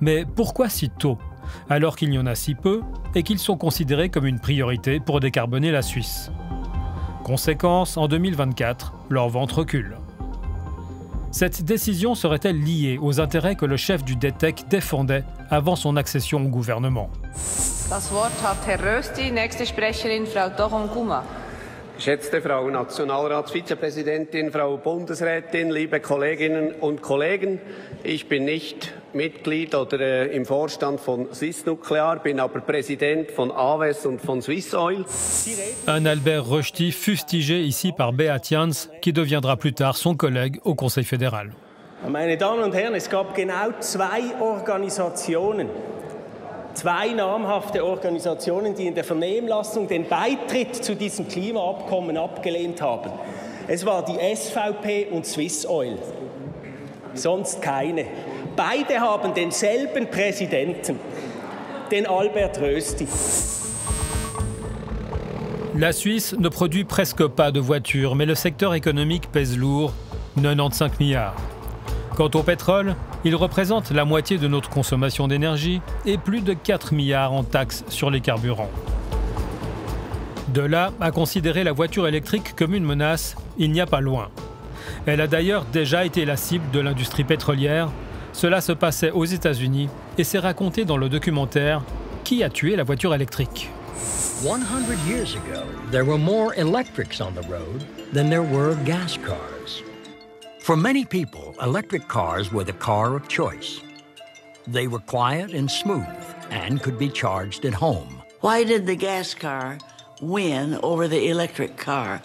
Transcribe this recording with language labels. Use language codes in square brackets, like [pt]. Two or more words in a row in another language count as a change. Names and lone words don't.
[fr] Mais pourquoi si tôt, alors qu'il y en a si peu et qu'ils sont considérés comme une priorité pour décarboner la Suisse? Conséquence, en 2024, leur vente recule. Cette décision serait-elle liée aux intérêts que le chef du DTEC défendait avant son accession au gouvernement? [de] Das Wort hat Herr Rösti, nächste Sprecherin Frau Doron-Guma. Geschätzte Frau Nationalratsvizepräsidentin, Frau Bundesrätin, liebe Kolleginnen und Kollegen, ich bin nicht Mitglied oder im Vorstand von Swiss Nuclear, bin aber Präsident von AWES und von Swiss Oil. [fr] Un Albert Rösti fustigé ici par Beat Jans, qui deviendra plus tard son collègue au Conseil fédéral. [de] Meine Damen und Herren, es gab genau 2 Organisationen, 2 namhafte Organisationen, die in der Vernehmlassung den Beitritt zu diesem Klimaabkommen abgelehnt haben. Es war die SVP und Swiss Oil. Sonst keine. Beide haben denselben Präsidenten, den Albert Rösti. [fr] La Suisse ne produit presque pas de voitures, mais le secteur économique pèse lourd, 95 milliards. Quant au pétrole, il représente la moitié de notre consommation d'énergie et plus de 4 milliards en taxes sur les carburants. De là à considérer la voiture électrique comme une menace, il n'y a pas loin. Elle a d'ailleurs déjà été la cible de l'industrie pétrolière. Cela se passait aux États-Unis et c'est raconté dans le documentaire « Qui a tué la voiture électrique ?» [en] 100 years ago, there were more electrics on the road than there were gas cars. For many people, electric cars were the car of choice. They were quiet and smooth and could be charged at home. Why did the gas car win over the electric car?